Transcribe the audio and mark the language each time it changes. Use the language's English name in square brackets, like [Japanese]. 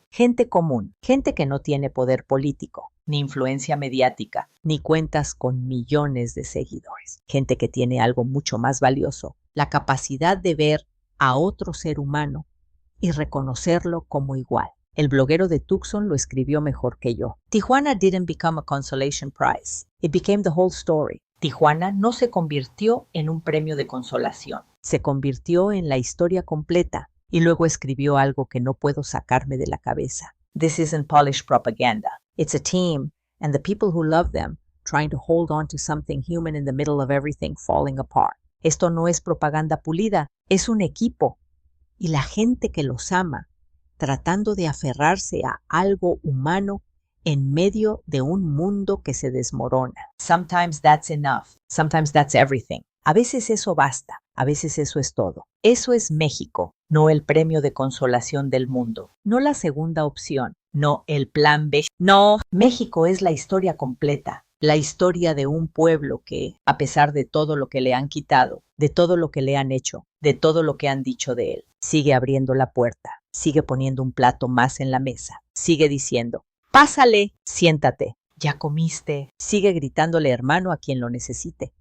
[Spanish] Gente común, gente que no tiene poder político, ni influencia mediática, ni cuentas con millones de seguidores. Gente que tiene algo mucho más valioso: la capacidad de ver a otro ser humano y reconocerlo como igual. El bloguero de Tucson lo escribió mejor que yo. [English] Tijuana didn't become a consolation prize. It became the whole story. [Spanish] Tijuana no se convirtió en un premio de consolación. Se convirtió en la historia completa. Y luego escribió algo que no puedo sacarme de la cabeza. [English] This isn't polished propaganda. It's a team, and the people who love them, trying to hold on to something human in the middle of everything falling apart. [Spanish] Esto no es propaganda pulida, es un equipo. Y la gente que los ama, tratando de aferrarse a algo humano en medio de un mundo que se desmorona. [English] Sometimes that's enough. Sometimes that's everything. [Spanish] A veces eso basta. A veces eso es todo. Eso es México, no el premio de consolación del mundo. No la segunda opción, no el plan B. No, México es la historia completa. La historia de un pueblo que, a pesar de todo lo que le han quitado, de todo lo que le han hecho, de todo lo que han dicho de él, sigue abriendo la puerta, sigue poniendo un plato más en la mesa, sigue diciendo, pásale, siéntate, ya comiste, sigue gritándole hermano a quien lo necesite.